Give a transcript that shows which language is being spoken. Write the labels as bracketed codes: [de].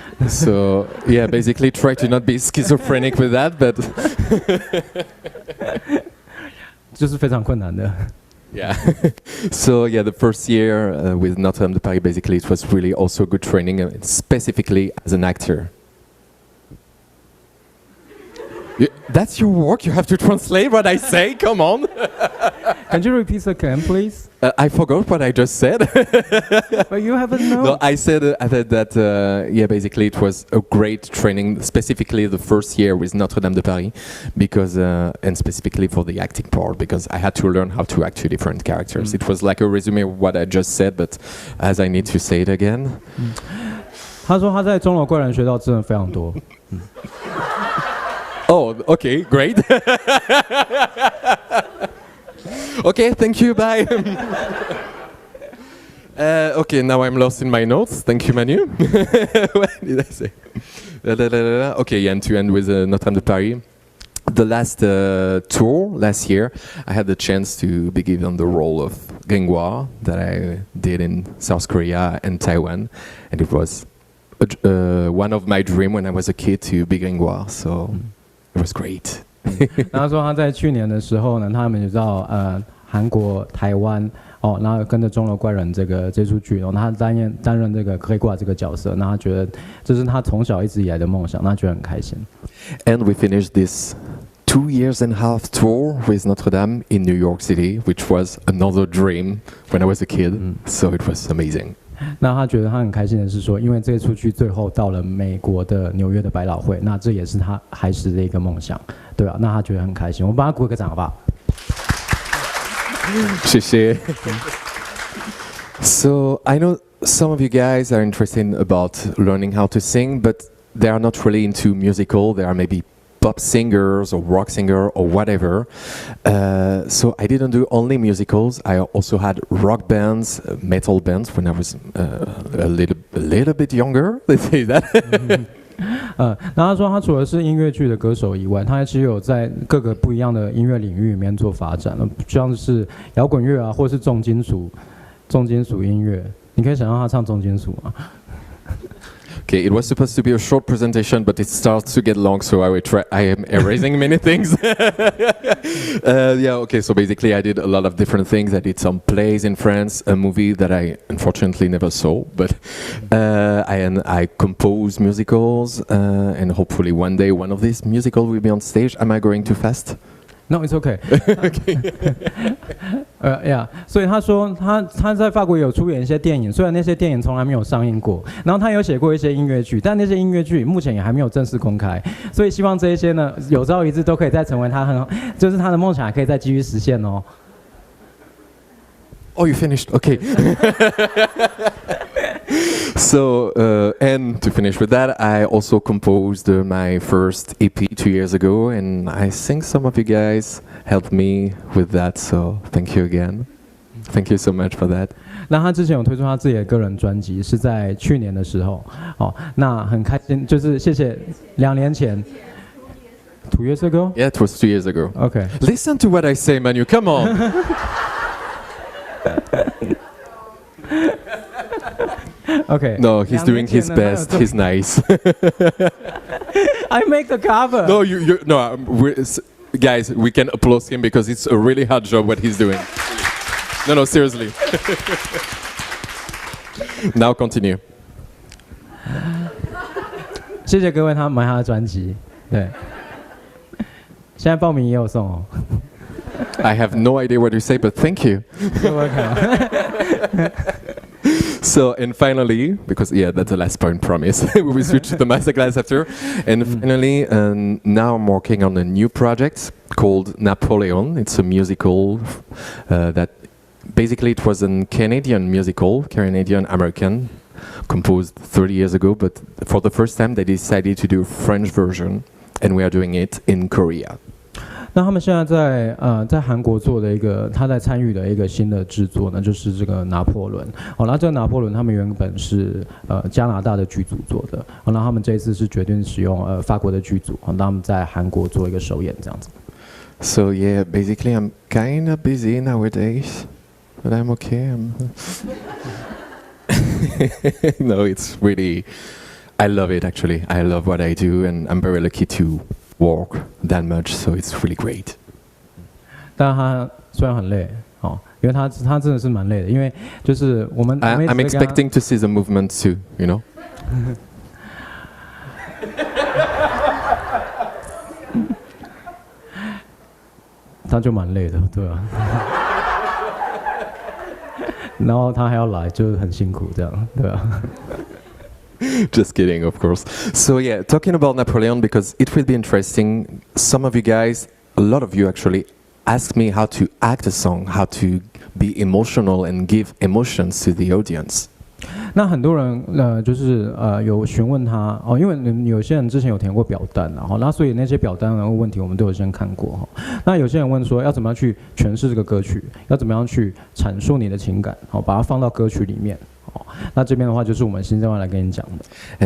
[en] So yeah, basically try to not be schizophrenic with that, but [zh] 就是非常困难的。 [en] Yeah. So yeah, the first year with Notre Dame de Paris, basically, it was really also good training, specifically as an actor. That's your work. You have to translate what I say. Come on. Can you repeat again, please? I forgot what I just said. But you haven't known. No, I said that yeah, basically it was a great training, specifically the first year with Notre Dame de Paris, because and specifically for the acting part, because I had to learn how to act two different characters. It was like a resume of what I just said, but as I need to say it again. [zh] 他说他在钟楼怪人学到真的非常多。 [en] Oh, okay, great. Okay, thank you, bye. Okay, now I'm lost in my notes. Thank you, Manu. What did I say? Okay, and to end with Notre Dame de Paris. The last tour last year, I had the chance to be given the role of Gringoire that I did in South Korea and Taiwan, and it was one of my dreams when I was a kid to be Gringoire. So. It was great. [zh] 然后说他在去年的时候呢，他们就到韩国、台湾哦，然后跟着钟楼怪人这出剧，然后他担任这个黑寡这个角色，那他觉得这是他从小一直以来的梦想，那他觉得很开心。 [en] And we finished this 2.5 years tour with Notre Dame in New York City, which was another dream when I was a kid. So it was amazing. [zh] 那他觉得他很开心的是说，因为这出剧最后到了美国的纽约的百老汇，那这也是他孩时的一个梦想，对啊，那他觉得很开心，我们帮他鼓个掌好不好？谢谢。 [en] So I know some of you guys are interested about learning how to sing, but they are not really into musical. They are maybe pop singers or rock singer or whatever. So I didn't do only musicals. I also had rock bands, metal bands when I was a little bit younger. They say that. [zh] 那他说他除了是音乐剧的歌手以外，他其实有在各个不一样的音乐领域里面做发展了，像是摇滚乐啊，或是重金属音乐。你可以想象他唱重金属吗？ [en] Okay, it was supposed to be a short presentation, but it starts to get long, so I will try. I am erasing many things. Yeah, okay, so basically I did a lot of different things. I did some plays in France, a movie that I unfortunately never saw, but I compose musicals, and hopefully one day one of these musicals will be on stage. Am I going too fast? No, it's okay. [zh] Yeah， 所以他说他在法国有出演一些电影，虽然那些电影从来没有上映过，然后他有写过一些音乐剧，但那些音乐剧目前也还没有正式公开，所以希望这一些呢，有朝一日都可以再成为他就是他的梦想，也可以再继续实现哦。 [en] Oh, you finished? Okay. So, and to finish with that, I also composed my first EP 2 years ago, and I think some of you guys helped me with that, so thank you again. Thank you so much for that. [zh] 那他之前有推出他自己的个人专辑，是在去年的时候，哦，那很开心，就是谢谢2年前。 [en] 2 years ago? Yeah, it was 2 years ago. Okay. Listen to what I say, Manu. Come on. Okay. No, he's doing his best. He's nice. I make the cover. No, no, guys, we can applaud him because it's a really hard job what he's doing. No, seriously. Now continue. [zh] 谢谢各位，他买他的专辑，对。现在报名也有送哦。 [en] I have no idea what to say, but thank you. You're welcome. So, and finally, because yeah, that's the last point, promise. We will switch to the masterclass after. And finally, now I'm working on a new project called Napoleon. It's a musical that basically it was a Canadian musical, Canadian-American, composed 30 years ago, but for the first time they decided to do a French version, and we are doing it in Korea. [zh] 那他们现在在韩国做的一个，他在参与的一个新的制作呢，就是这个拿破仑。哦，那这个拿破仑他们原本是加拿大的剧组做的，哦，那他们这一次是决定使用法国的剧组，哦，那他们在韩国做一个首演这样子。 [en] So yeah, basically I'm kind of busy nowadays, but I'm okay. No, it's really, I love it actually. I love what I do, and I'm very lucky to walk that much, so it's really great. [zh] 但他虽然很累，哦，因为他真的是蛮累的，因为就是我们 [en] I'm expecting to see the movement too, you know. [zh] 他就蛮累的，对啊。然后他还要来，就很辛苦这样，对啊。 [en] Just kidding, of course. So yeah, talking about Napoleon, because it will be interesting. Some of you guys, a lot of you actually, ask me how to act a song, how to be emotional and give emotions to the audience. [zh] 那很多人就是有询问他哦，因为有些人之前有填过表单，然后那所以那些表单的问题我们都有先看过哈。那有些人问说要怎么样去诠释这个歌曲，要怎么样去阐述你的情感，好，把它放到歌曲里面。哦，那这边的话就是我们新教官来跟你讲的。